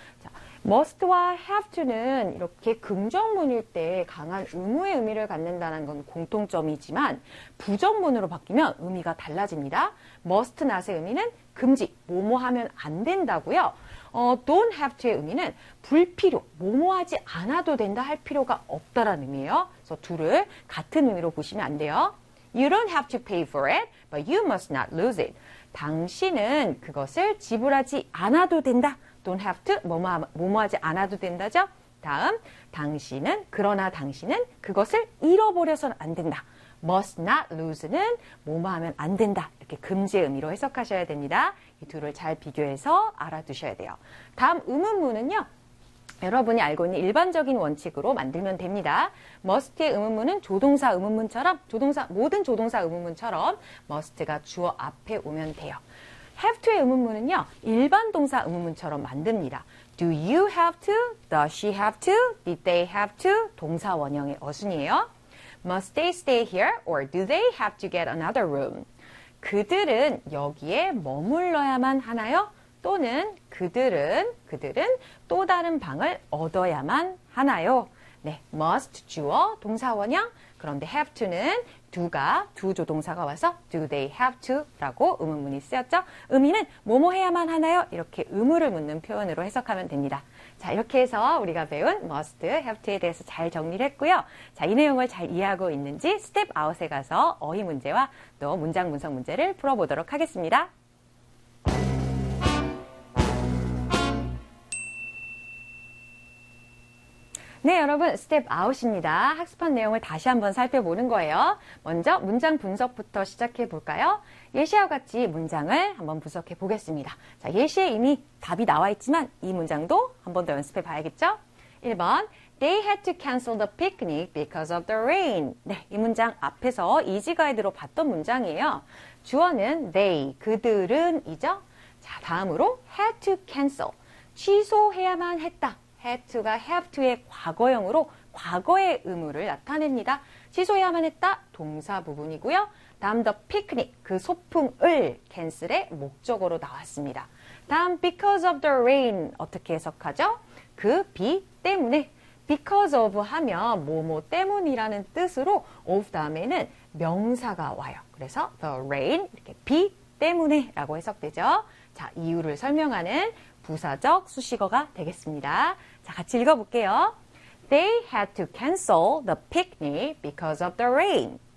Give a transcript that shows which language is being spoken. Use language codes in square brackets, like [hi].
[ko] 자, must와 have to는 이렇게 긍정문일 때 강한 의무의 의미를 갖는다는 건 공통점이지만 부정문으로 바뀌면 의미가 달라집니다. must not의 의미는 금지, 뭐뭐하면 안 된다고요. don't have to의 의미는 불필요, 뭐뭐하지 않아도 된다 할 필요가 없다라는 의미예요. 그래서 둘을 같은 의미로 보시면 안 돼요. [en] You don't have to pay for it, but you must not lose it. [ko] 당신은 그것을 지불하지 않아도 된다. [en] Don't have to, [ko] 뭐뭐하지 않아도 된다죠. 다음, 당신은, 그러나 당신은 그것을 잃어버려서는 안 된다. [en] Must not lose [ko] 는 뭐뭐하면 안 된다. 이렇게 금지의 의미로 해석하셔야 됩니다. 이 둘을 잘 비교해서 알아두셔야 돼요. 다음 의문문은요. 여러분이 알고 있는 일반적인 원칙으로 만들면 됩니다. must의 의문문은 조동사 의문문처럼, 조동사, 모든 조동사 의문문처럼 must가 주어 앞에 오면 돼요. have to의 의문문은요, 일반 동사 의문문처럼 만듭니다. [en] do you have to? [ko] does she have to? [en] did they have to? [ko] 동사 원형의 어순이에요. [en] must they stay here? or do they have to get another room? [ko] 그들은 여기에 머물러야만 하나요? 또는 그들은 또 다른 방을 얻어야만 하나요? 네, must 주어 동사원형. 그런데 have to는 두 조동사가 와서 [en] do they have to [ko] 라고 의문문이 쓰였죠. 의미는 뭐뭐 해야만 하나요? 이렇게 의무를 묻는 표현으로 해석하면 됩니다. 자, 이렇게 해서 우리가 배운 must, have to에 대해서 잘 정리를 했고요. 자, 이 내용을 잘 이해하고 있는지 step out에 가서 어휘 문제와 또 문장 분석 문제를 풀어보도록 하겠습니다. 네, 여러분, 스텝 아웃입니다. 학습한 내용을 다시 한번 살펴보는 거예요. 먼저 문장 분석부터 시작해 볼까요? 예시와 같이 문장을 한번 분석해 보겠습니다. 자, 예시에 이미 답이 나와 있지만 이 문장도 한번 더 연습해 봐야겠죠? [en] 1번, They had to cancel the picnic because of the rain. [ko] 네, 이 문장 앞에서 이지 가이드로 봤던 문장이에요. 주어는 they, 그들은이죠? 자, 다음으로 [en] had to cancel, [ko] 취소해야만 했다. had to가 have to의 과거형으로 과거의 의무를 나타냅니다. 취소해야만 했다, 동사 부분이고요. 다음 the picnic, 그 소풍을 cancel의 목적으로 나왔습니다. 다음 [en] because of the rain, [ko] 어떻게 해석하죠? 그 비 때문에, because of 하면 뭐뭐 때문이라는 뜻으로 of 다음에는 명사가 와요. 그래서 the rain, 이렇게 비 때문에 라고 해석되죠. 자, 이유를 설명하는 부사적 수식어가 되겠습니다. 자, 같이 읽어볼게요. [en] They had to cancel the picnic because of the rain.